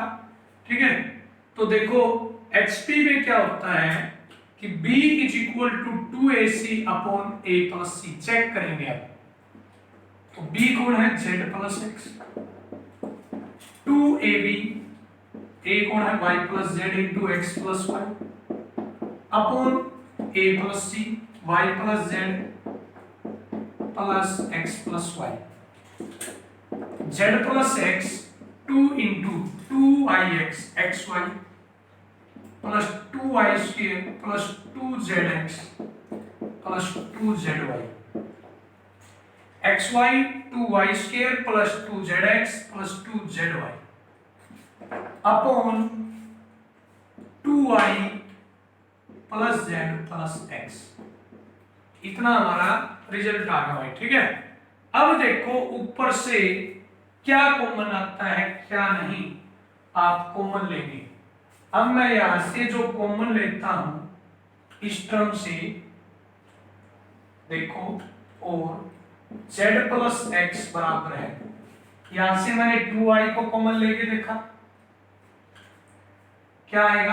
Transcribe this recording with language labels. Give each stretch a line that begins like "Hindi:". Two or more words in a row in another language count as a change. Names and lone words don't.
Hindi: ठीक है, तो देखो XP में क्या होता है कि B = 2AC अपॉन A + C। चेक करेंगे अब। तो B कौन है? Z + X। 2AB, A कौन है? Y + Z × X + Y अपॉन A + C, Y + Z + X + Y। Z + X 2 × 2yx xy plus 2y² plus 2zx plus 2zy। xy 2y² plus 2zx plus 2zy अपॉन 2y plus z plus x। इतना हमारा रिजल्ट आ गया भाई। ठीक है, अब देखो ऊपर से क्या कॉमन आता है क्या नहीं, आप कॉमन लेंगे। अब मैं यहां से जो कॉमन लेता हूं इस टर्म से देखो, और z + x बराबर है, यहां से मैंने 2y को कॉमन लेके देखा क्या आएगा।